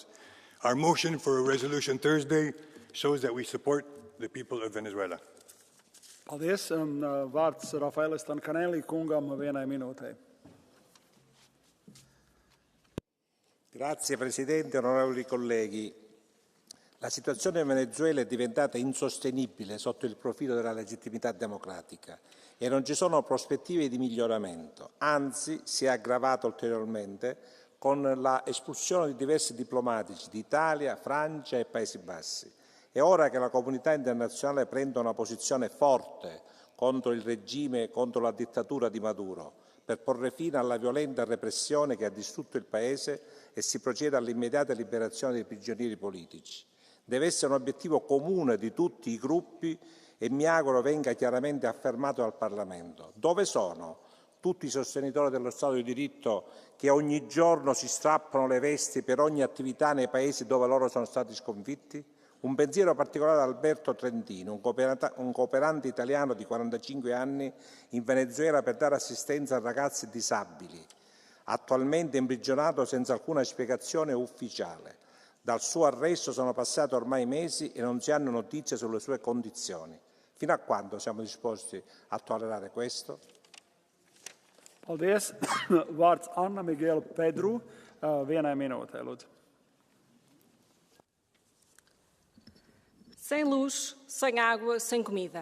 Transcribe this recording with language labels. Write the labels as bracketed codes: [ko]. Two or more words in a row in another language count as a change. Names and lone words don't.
[en] Our motion for a resolution Thursday shows that we support the people of Venezuela. [lv] Paldies. Vārds Rafaelis Stankanēli kungam vienai minūtei. [it] Grazie Presidente, onorevoli colleghi. La situazione in Venezuela è diventata insostenibile sotto il profilo della legittimità democratica e non ci sono prospettive di miglioramento, anzi si è aggravato ulteriormente con la espulsione di diversi diplomatici di Italia, Francia e Paesi Bassi. È ora che la comunità internazionale prenda una posizione forte contro il regime e contro la dittatura di Maduro, per porre fine alla violenta repressione che ha distrutto il Paese e si proceda all'immediata liberazione dei prigionieri politici. Deve essere un obiettivo comune di tutti i gruppi e mi auguro venga chiaramente affermato dal Parlamento. Dove sono tutti i sostenitori dello Stato di diritto che ogni giorno si strappano le vesti per ogni attività nei paesi dove loro sono stati sconfitti? Un pensiero particolare ad Alberto Trentino, un cooperante italiano di 45 anni in Venezuela per dare assistenza a ragazzi disabili, attualmente imprigionato senza alcuna spiegazione ufficiale. Dal suo arresto sono passati ormai mesi e non si hanno notizie sulle sue condizioni. Fino a quando siamo disposti a tollerare questo? [lv] Paldies. Vārds Anna Miguel Pedru vienai minūtei, lūdzu. [pt] Sem luz, sem água, sem comida.